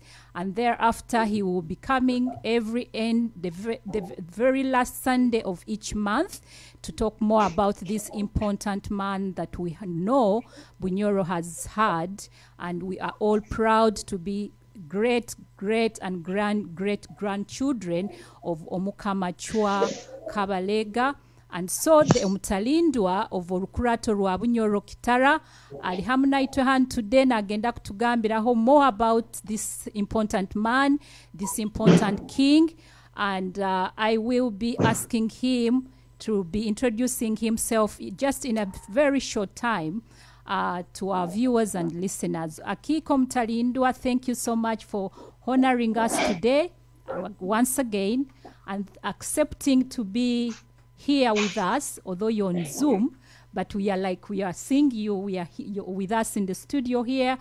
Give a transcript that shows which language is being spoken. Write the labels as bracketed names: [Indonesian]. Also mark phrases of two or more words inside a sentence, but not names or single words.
[English] And thereafter, he will be coming the very last Sunday of each month to talk more about this important man that we know Bunyoro has had. And we are all proud to be great and great-grandchildren of Omukama Chwa Kabaleega. And so the Omutalindwa of Orukurato rwa Bunyoro Kitara [Nyoro] ali hamnaitwe [English] hand today [Nyoro] nagenda kutugambiraho [English] more about this important man, this important king. And I will be asking him to be introducing himself just in a very short time to our viewers and listeners. Akiiki Omutalindwa, thank you so much for honoring us today once again and accepting to be here with us, although you're on Zoom, but we are seeing you, you're with us in the studio here.